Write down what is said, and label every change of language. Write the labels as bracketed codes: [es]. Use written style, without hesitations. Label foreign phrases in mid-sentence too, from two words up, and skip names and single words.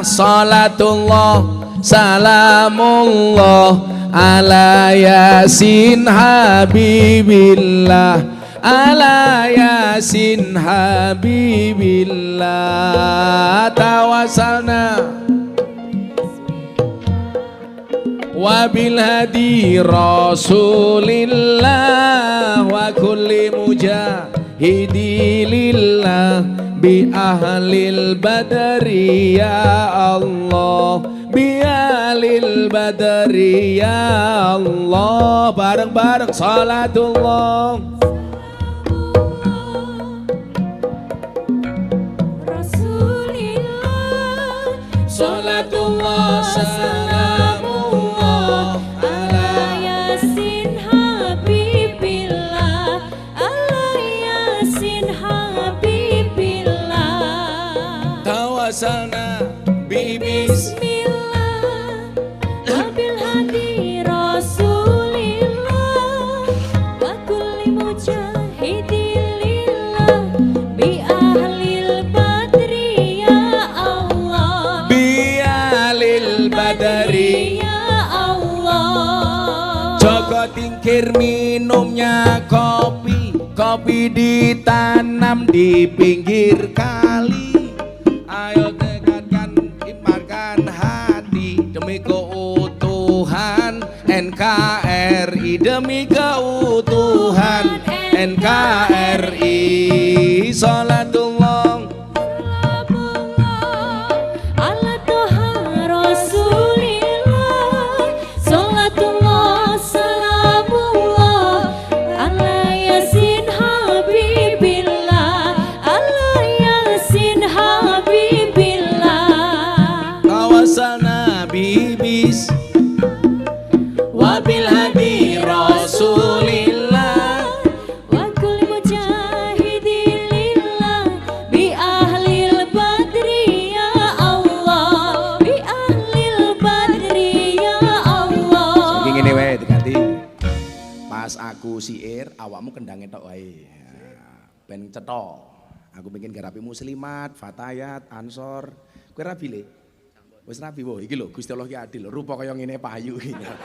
[ar] صلاة الله سلام الله على يس حبيب الله. على يس حبيب الله. توسلنا وبالهادي رسول الله وكل مجاهد لله بأهل البدر يا الله، بأهل البدر يا الله. Bareng-bareng صلاة الله رسول الله، صلاة الله سلام الله على يس حبيب الله، على يس حبيب الله. توسلنا ببسم الله وبالهادي رسول الله وكل مجاهد لله بأهل البدر يا الله، بأهل البدر يا الله. [id] Joko Tingkir minumnya kopi, kopi ditanam di pinggir kali. Ayo tekadkan, imankan hati demi keutuhan NKRI, demi keutuhan NKRI. [ar] صلاة الله على طه رسول الله، صلاة الله سلام الله على يس حبيب الله، على يس حبيب الله. توسلنا ببس وبالهادي رسول الله وكل مجاهد لله بأهل البدر يا الله، بأهل البدر يا الله. [jv] Saking ngene wae diganti. Pas aku siir awakmu kendange tok wae. Ben cetha. Aku pengen garapi muslimat, fatayat, ansor. Kowe rabi le? Wis rabi wo, iki lho Gusti Allah ki adil. Rupa kaya ngene payu iki.